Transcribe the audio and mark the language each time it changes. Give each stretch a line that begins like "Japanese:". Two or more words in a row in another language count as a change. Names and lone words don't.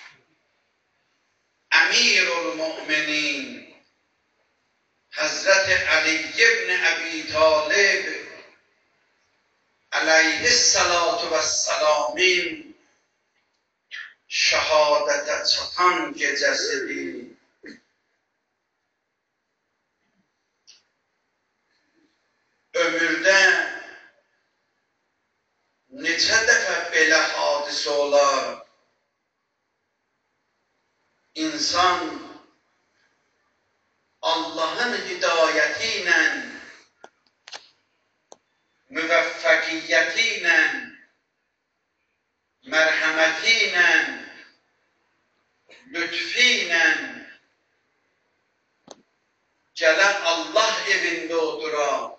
Arabic: أمير المؤمنين
Azerbaijani: Hazreti Ali ibn Abi Talib
Arabic: عليه الصلاة والسلام'in
Azerbaijani: şehadete çatan gecesidir. Ömürde neçə dəfə belə hadisə olar. İnsan Allah'ın hidayetiyle, müvəffəqiyyətiyle, mərhəmətiyle, lütfiyle gələn Allah evində otura,